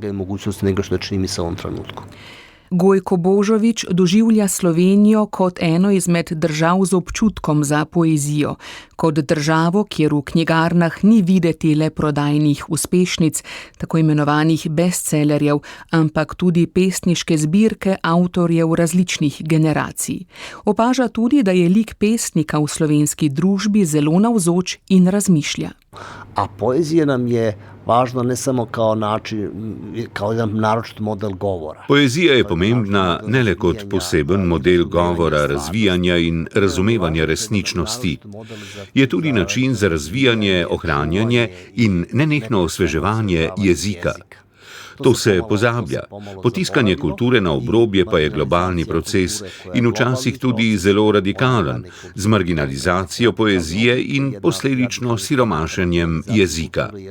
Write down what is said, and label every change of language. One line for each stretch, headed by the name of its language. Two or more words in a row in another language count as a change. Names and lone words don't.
Slovenian: Gojko Božović doživlja Slovenijo kot eno izmed držav z občutkom za poezijo, kot državo, kjer v knjigarnah ni videti le prodajnih uspešnic, tako imenovanih bestsellerjev, ampak tudi pesniške zbirke avtorjev različnih generacij. Opaža tudi, da je lik pesnika v slovenski družbi zelo navzoč in razmišlja.
Serbian: A poezija nam je važna ne samo kao način, kao jedan naročit model govora.
Slovenian: Poezija je pomembna ne le kot poseben model govora, razvijanja in razumevanja resničnosti. Je tudi način za razvijanje, ohranjanje in nenehno osveževanje jezika. To se pozablja. Potiskanje kulture na obrobje pa je globalni proces in včasih tudi zelo radikalen, z marginalizacijo poezije in posledično siromašenjem jezika.